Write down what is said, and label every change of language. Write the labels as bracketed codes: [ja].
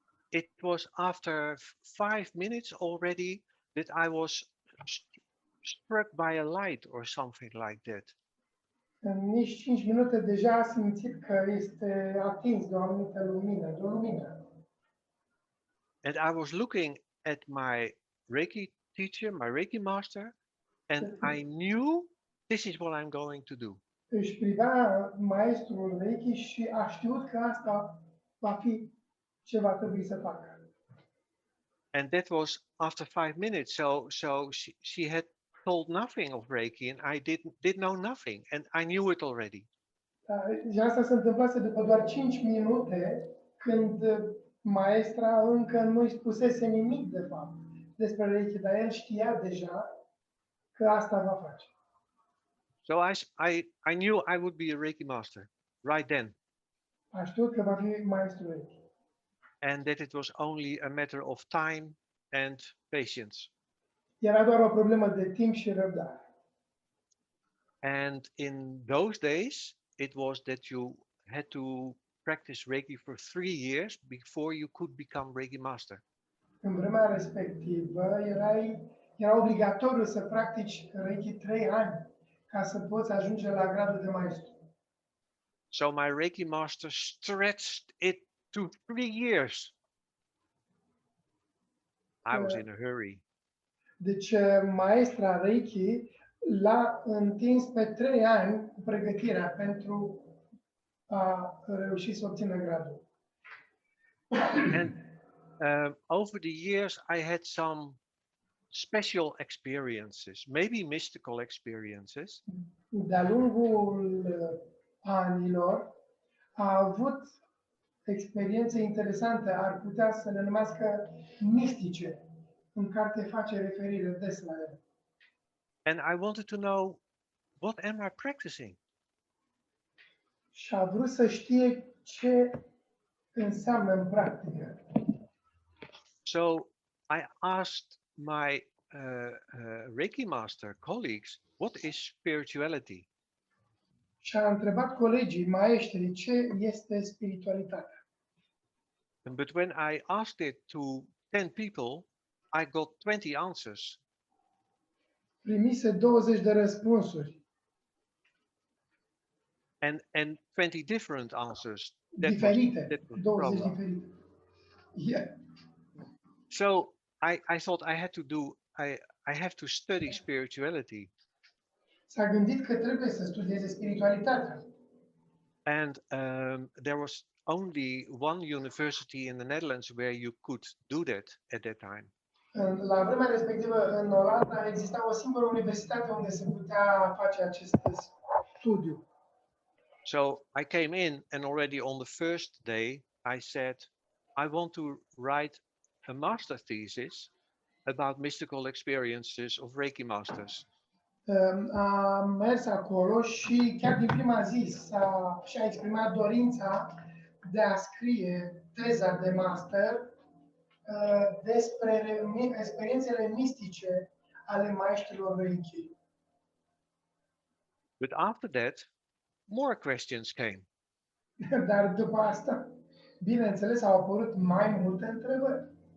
[en] It was after 5 minutes already that I was struck by a light or something like that. [ro] În nici 5 minute deja a simțit că este atins de o anumită lumină, de o lumină. [en] And I was looking at my Reiki teacher, my Reiki master, and I knew this is what I'm going to do. [ro] Își privea maestrul Reiki și a știut că asta va fi ce va trebui să facă. [en] And that was after 5 minutes. So she had told nothing of Reiki, and I did know nothing, and I knew it already. [ro] Și asta se întâmplase după doar 5 minute, când maestra încă nu-i spusese nimic de fapt despre Reiki, dar el știa deja că asta va face. [en] So I knew I would be a Reiki master right then. [ro] A știut că va fi maestru Reiki. [en] And that it was only a matter of time and patience. [ro] Era doar o problemă de timp și răbdare. [en] And in those days, it was that you had to practice Reiki for 3 years before you could become Reiki master. [ro] În vremea respectivă era obligatoriu să practici Reiki 3 ani ca să poți ajunge la gradul de maestru. [en] So my Reiki master stretched it to 3 years. I was in a hurry. [ro] Deci maestra Reiki l-a întins pe 3 ani cu pregătirea pentru a reuși să obțină gradul. [en] And over the years, I had some special experiences, maybe mystical experiences. [ro] De-a lungul anilor a avut experiențe interesante, ar putea să le numească mistice. În carte face referire des la ele. [en] And I wanted to know, what am I practicing? [ro] Și a vrut să știe ce înseamnă în practică. [en] So I asked my Reiki master colleagues, what is spirituality? [ro] Și a întrebat colegii, maestri, ce este spiritualitatea. [en] But when I asked it to 10 people, I got 20 answers. [ro] Primise 20 de răspunsuri. [en] And 20 different answers. That [ro] Diferite. [en] was the [ro] 20 [en] problem. [ro] diferite. Yeah. [en] So I thought I have to study spirituality. [ro] S-a gândit că trebuie să studieze spiritualitatea. [en] And there was only one university in the Netherlands where you could do that at that time. [ro] La vremea respectivă, în Olanda, exista o singură universitate unde se putea face acest studiu. [en] So I came in, and already on the first day, I said, I want to write a master thesis about mystical experiences of Reiki masters. [ro] A mers acolo și chiar din prima zi și-a exprimat dorința de a scrie teza de master despre experiențele mistice ale maestrilor Reiki. [en] But after that, more questions came. [ro] Dar după asta, bineînțeles, au apărut mai multe întrebări.